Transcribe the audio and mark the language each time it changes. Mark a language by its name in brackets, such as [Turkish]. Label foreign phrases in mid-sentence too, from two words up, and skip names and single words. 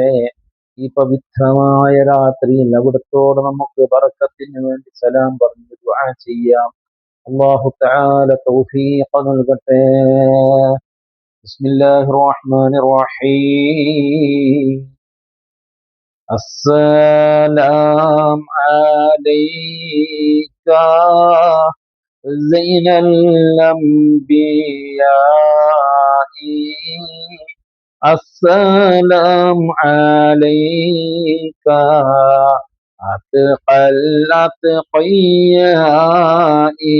[Malayalam] ഈ പവിത്രമായ രാത്രിയിൽ അവിടത്തോട് നമുക്ക് ബറക്കത്തിന് വേണ്ടി സലാം പറഞ്ഞ് ദുആ ചെയ്യാം. [Arabic] الله تعالى [Malayalam] തൗഫീഖ് നൽകട്ടെ. [Arabic] بسم الله الرحمن الرحيم. السلام عليك زين الأنبياء. السلام عليك أتقى الأتقياء.